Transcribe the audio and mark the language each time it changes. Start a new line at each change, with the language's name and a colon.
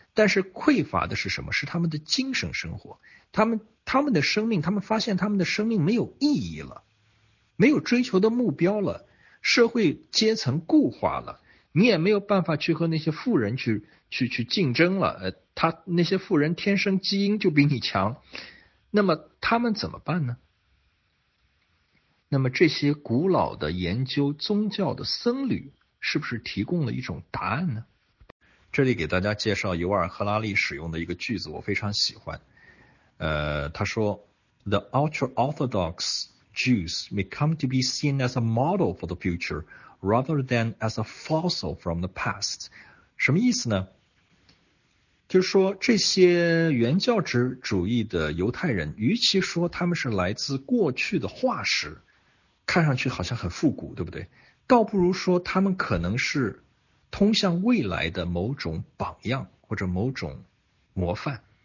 Chinese: 但是匮乏的是什么？是他们的精神生活，他们的生命，他们发现他们的生命没有意义了，没有追求的目标了，社会阶层固化了，你也没有办法去和那些富人去竞争了，他那些富人天生基因就比你强，那么他们怎么办呢？那么这些古老的研究宗教的僧侣是不是提供了一种答案呢？这里给大家介绍尤尔赫拉利使用的一个句子，我非常喜欢。他说
English: ,The ultra-orthodox Jews may come to be seen as a model for the future rather than as a fossil from the past.
Chinese: 什么意思呢？就是说这些原教旨主义的犹太人，与其说他们是来自过去的化石，看上去好像很复古，对不对？倒不如说他们可能是通向未来的某种榜样或者某种模范。